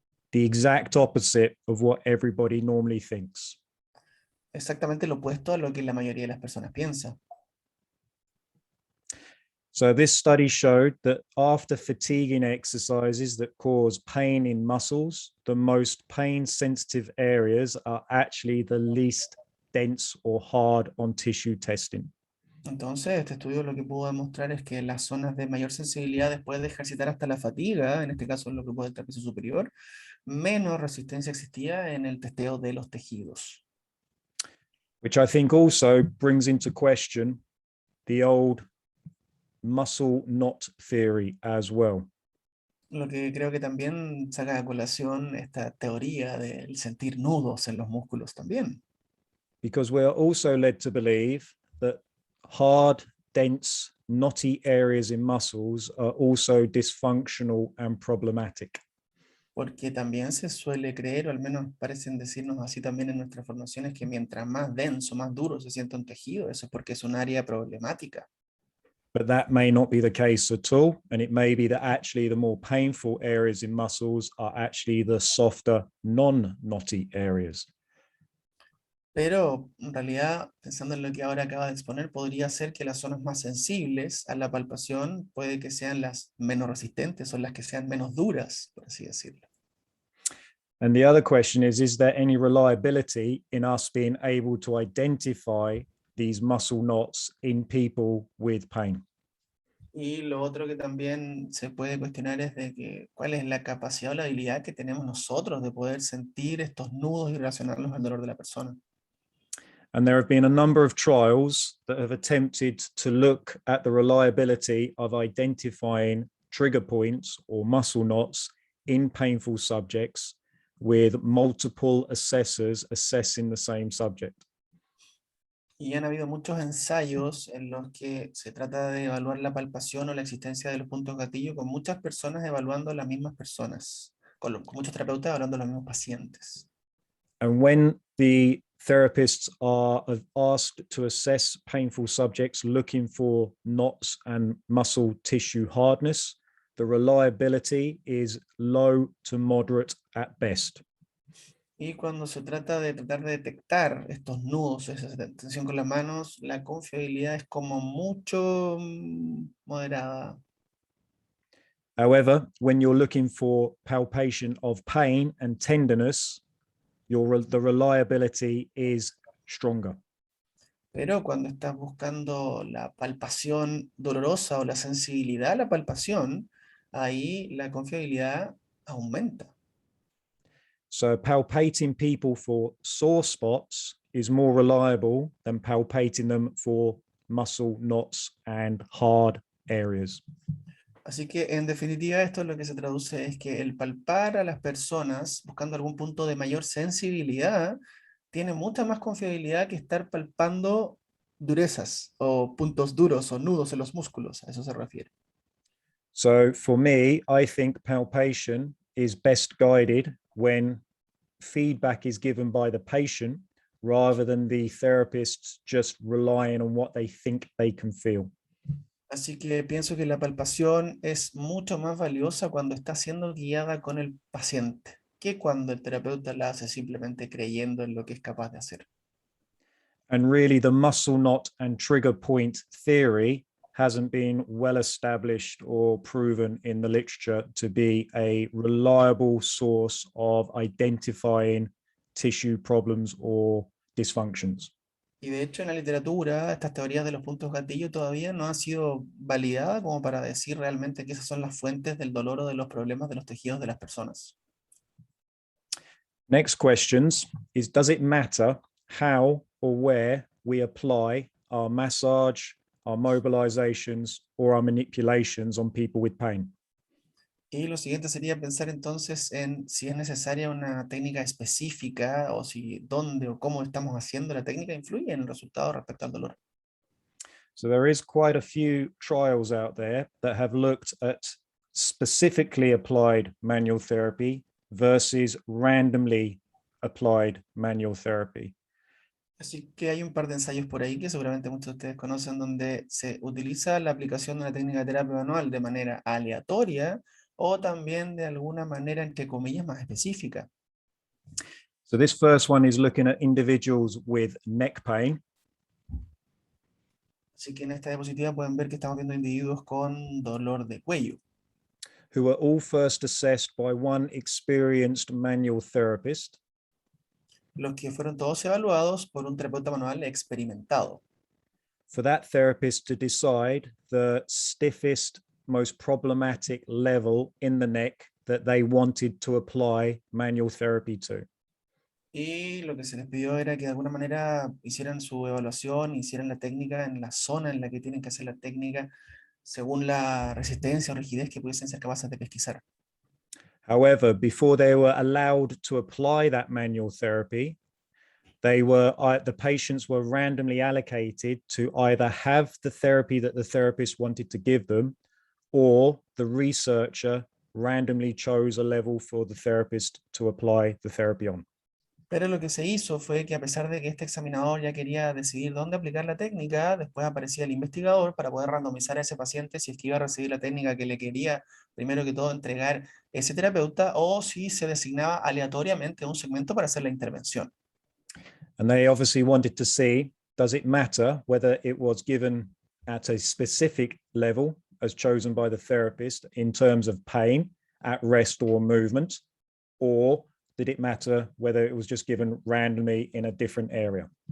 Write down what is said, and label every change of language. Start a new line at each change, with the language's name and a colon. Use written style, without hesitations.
English: The exact opposite of what everybody normally thinks.
Spanish: Exactamente lo opuesto a lo que la mayoría de las personas piensa.
English: So this study showed that after fatiguing exercises that cause pain in muscles, the most pain sensitive areas are actually the least dense or hard on tissue testing.
Spanish: Entonces, este estudio lo que pudo demostrar es que las zonas de mayor sensibilidad después de ejercitar hasta la fatiga, en este caso en los grupos del trapecio superior, menos resistencia existía en el testeo de los tejidos.
English: Which I think also brings into question the old muscle knot theory as well.
Spanish: Lo que creo que también saca a colación esta teoría del sentir nudos en los músculos también.
English: Because we are also led to believe that hard, dense, knotty areas in muscles are also dysfunctional and problematic.
Spanish: Porque también se suele creer, o al menos parecen decirnos así también en nuestras formaciones, que mientras más denso, más duro se sienta un tejido, eso es porque es un área problemática.
English: But that may not be the case at all. And it may be that actually the more painful areas in muscles are actually the softer, non-knotty areas.
Spanish: Pero en realidad, pensando en lo que ahora acaba de exponer, podría ser que las zonas más sensibles a la palpación puede que sean las menos resistentes o las que sean menos duras, por así decirlo.
English: And the other question is there any reliability in us being able to identify these muscle knots in people with pain?
Spanish: Y lo otro que también se puede cuestionar es de que cuál es la capacidad o la habilidad que tenemos nosotros de poder sentir estos nudos y relacionarlos al dolor de la persona.
English: And there have been a number of trials that have attempted to look at the reliability of identifying trigger points or muscle knots in painful subjects with multiple assessors assessing the same subject.
Spanish: Y han habido muchos ensayos en los que se trata de evaluar la palpación o la existencia de los puntos gatillo con muchas personas evaluando a las mismas personas, con muchos terapeutas evaluando a los mismos pacientes.
English: And when the therapists are asked to assess painful subjects looking for knots and muscle tissue hardness, the reliability is low to moderate at best.
Spanish: Y cuando se trata de tratar de detectar estos nudos, esa tensión con las manos, la confiabilidad es como mucho moderada.
English: However, when you're looking for palpation of pain and tenderness, the reliability is stronger.
Spanish: Pero cuando estás buscando la palpación dolorosa o la sensibilidad a la palpación, ahí la confiabilidad aumenta.
English: So palpating people for sore spots is more reliable than palpating them for muscle knots and hard areas.
Spanish: Así que en definitiva esto lo que se traduce es que el palpar a las personas buscando algún punto de mayor sensibilidad tiene mucha más confiabilidad que estar palpando durezas o puntos duros o nudos en los músculos, a eso se refiere.
English: So for me, I think palpation is best guided when feedback is given by the patient rather than the therapists just relying on what they think they can feel.
Spanish: Así que pienso que la palpación es mucho más valiosa cuando está siendo guiada con el paciente que cuando el terapeuta la hace simplemente creyendo en lo que es capaz de hacer.
English: And really, the muscle knot and trigger point theory hasn't been well established or proven in the literature to be a reliable source of identifying tissue problems or dysfunctions.
Spanish: Y de hecho en la literatura estas teorías de los puntos gatillo todavía no han sido validadas como para decir realmente que esas son las fuentes del dolor o de los problemas de los tejidos de las personas.
English: Next questions is, does it matter how or where we apply our massage, our mobilizations, or our manipulations on people with pain?
Spanish: Y lo siguiente sería pensar entonces en si es necesaria una técnica específica o si dónde o cómo estamos haciendo la técnica influye en el resultado respecto al dolor.
English: So there is quite a few trials out there that have looked at specifically applied manual therapy versus randomly applied manual therapy.
Spanish: Así que hay un par de ensayos por ahí que seguramente muchos de ustedes conocen donde se utiliza la aplicación de una técnica de terapia manual de manera aleatoria o también de alguna manera entre comillas más específica.
English: So this first one is looking at individuals with neck pain.
Spanish: Así que en esta diapositiva pueden ver que estamos viendo individuos con dolor de cuello,
English: who were all first assessed by one experienced manual therapist,
Spanish: los que fueron todos evaluados por un terapeuta manual experimentado,
English: for that therapist to decide the stiffest, most problematic level in the neck that they wanted to apply manual therapy to.
Spanish: y lo que se les pidió era que de alguna manera hicieran su evaluación, hicieran la técnica en la zona en la que tienen que hacer la técnica según la resistencia o rigidez que pudiesen ser capaces de pesquisar.
English: However, before they were allowed to apply that manual therapy, the patients were randomly allocated to either have the therapy that the therapist wanted to give them, or the researcher randomly chose a level for the therapist to apply the therapy on.
Spanish: Pero lo que se hizo fue que a pesar de que este examinador ya quería decidir dónde aplicar la técnica, después aparecía el investigador para poder randomizar a ese paciente si es que iba a recibir la técnica que le quería, primero que todo, entregar ese terapeuta o si se designaba aleatoriamente un segmento para hacer la intervención.
English: And they obviously wanted to see, does it matter whether it was given at a specific level as chosen by the therapist in terms of pain, at rest or movement, or did it matter whether it was just given randomly in a different area?